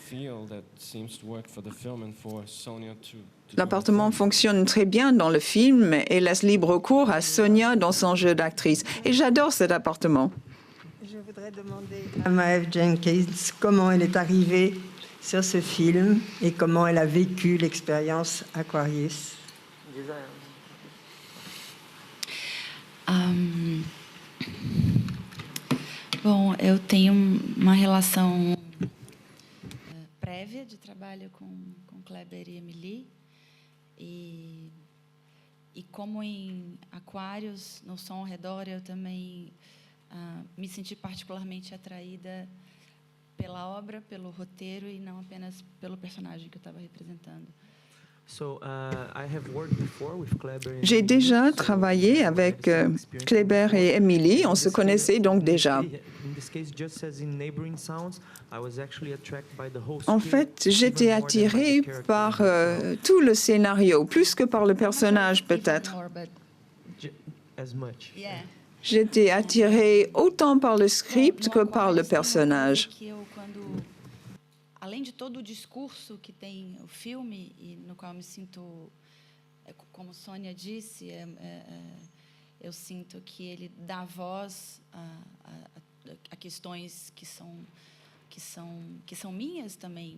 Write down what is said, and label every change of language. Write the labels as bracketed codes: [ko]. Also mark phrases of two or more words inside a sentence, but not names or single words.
[fr] L'appartement fonctionne très bien dans le film et laisse libre cours à Sonia dans son jeu d'actrice. Et j'adore cet appartement. Je voudrais demander à Maeve Jenkins comment elle est arrivée sur ce film et comment elle a vécu l'expérience Aquarius. [pt] Bom, eu tenho uma relação prévia de trabalho com Kleber e Emily e como em Aquários, no som ao redor, eu também me senti particularmente atraída pela obra, pelo roteiro e não apenas pelo personagem que eu estava representando. [fr] J'ai déjà travaillé avec Kleber et Emily, on se connaissait donc déjà. En fait, j'étais attirée par tout le scénario, plus que par le personnage peut-être. J'étais attirée autant par le script que par le personnage. [pt] Além de todo o discurso que tem o filme, e no qual eu me sinto, como Sônia disse, eu sinto que ele dá voz a questões que são minhas também.